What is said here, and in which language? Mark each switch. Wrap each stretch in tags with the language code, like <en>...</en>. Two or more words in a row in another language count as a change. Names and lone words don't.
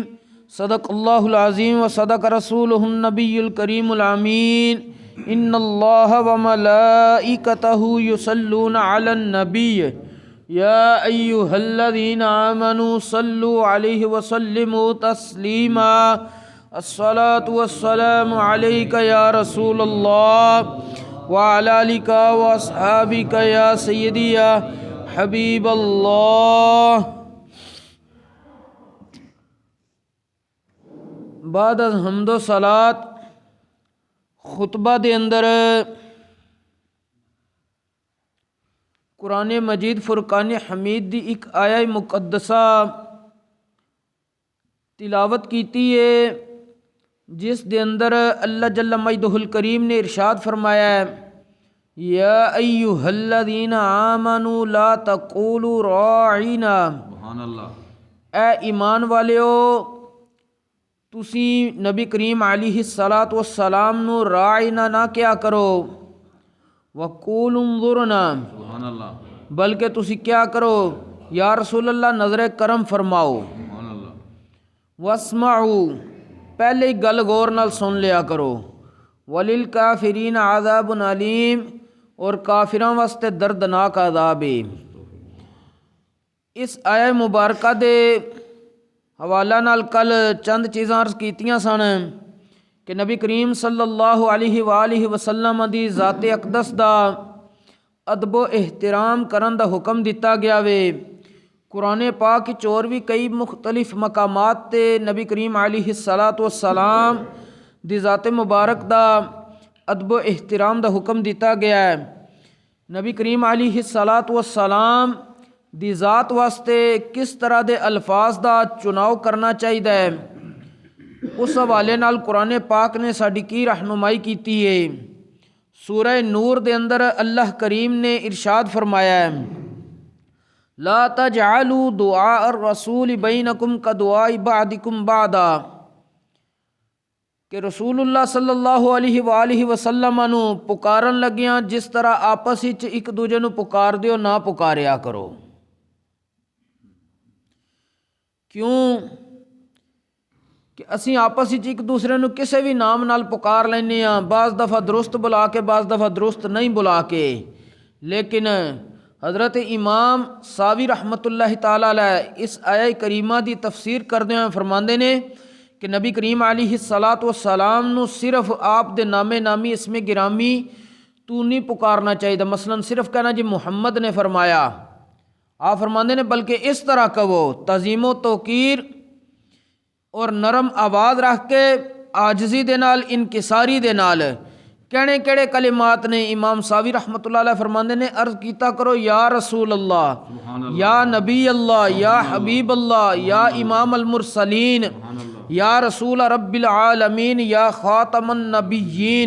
<ar>صدق الله العظيم وصدق رسوله النبي الكريم الأمين إن الله وملائكته يصلون على النبي يا أيها الذين آمنوا صلوا عليه وسلموا تسليما الصلاة والسلام عليك يا رسول الله وعلى آلك وأصحابك يا سيدي يا حبيب الله.</ar> <pa>بعد از حمد و صلات خطبہ دے اندر قرآن مجید فرقان حمید دی ایک آیہ مقدسہ تلاوت کیتی ہے جس دے اندر اللہ</pa> <ar>جل مجدہ الکریم</ar> <pa>نے ارشاد فرمایا ہے</pa> <ar>یا ایہا الذین آمنوا لا تقولوا راعنا. سبحان اللہ.</ar> <pa>اے ایمان والیو تسی نبی کریم</pa> <ar>علیہ الصلاۃ والسلام</ar> <pa>نو راعنا نہ کیا کرو</pa> <ar>وقولوا انظرنا. سبحان اللہ.</ar> <pa>بلکہ تسی کیا کرو</pa> <ar>یا رسول اللہ</ar> <pa>نظر کرم فرماؤ.</pa> <ar>سبحان اللہ.</ar> <pa>واسمعوا پہلے ہی گل غور نال سن لیا کرو.</pa> <ar>وللکافرین عذاب علیم</ar> <pa>اور کافراں واسطے دردناک عذاب ہے. اس آیہ مبارکہ دے حوالہ نال کل چند چیزاں عرض کیتیاں سن کہ نبی کریم</pa> <ar>صلی اللہ علیہ وآلہ وسلم</ar> <pa>دی ذات اقدس دا ادب و احترام کرن دا حکم دیتا گیا وے. قرآن پاک وچ اور بھی کئی مختلف مقامات تے نبی کریم</pa> <ar>علیہ الصلاۃ والسلام</ar> <pa>دی ذات مبارک دا ادب و احترام دا حکم دیتا گیا ہے. نبی کریم</pa> <ar>علیہ الصلاۃ والسلام</ar> <pa>دی ذات واسطے کس طرح دے الفاظ دا چناؤ کرنا چاہیے اس حوالے نال قرآن پاک نے ساڈی کی رہنمائی کیتی ہے. سورہ نور دے اندر اللہ کریم نے ارشاد فرمایا ہے</pa> <ar>لا تجعلوا دعاء الرسول بینکم کدعاء بعضکم بعضا</ar> <pa>کہ رسول اللہ</pa> <ar>صلی اللہ علیہ وآلہ وسلم</ar> <pa>نو پکارن لگیاں جس طرح آپس وچ ایک دوجے نو پکار دیو نہ پکاریا کرو. کیوں کہ اسی آپس وچ ایک دوسرے نو کسے بھی نام نال پکار لینے ہاں. بعض دفعہ درست بلا کے بعض دفعہ درست نہیں بلا کے. لیکن حضرت امام ساوی</pa> <ar>رحمۃ اللہ تعالی علیہ</ar> <pa>اس آیہ کریمہ دی تفسیر کردے ہوئے فرماندے نے کہ نبی کریم</pa> <ar>علیہ الصلاۃ والسلام</ar> <pa>نو صرف آپ دے نامے نامی اسم گرامی تو نہیں پکارنا چاہیے. مثلا صرف کہنا جی محمد نے فرمایا. آپ فرماندے نے بلکہ اس طرح کہو تعظیم و توقیر اور نرم آواز رکھ کے عاجزی دے نال انکساری دے نال کہنے کہڑے کلمات نے امام ساوی</pa> <ar>رحمۃ اللہ علیہ</ar> <pa>فرماندے نے عرض کیتا کرو</pa> <ar>یا رسول اللہ یا نبی اللہ یا حبیب اللہ یا امام المرسلین یا رسول رب العالمین یا خاتم النبیین.</ar>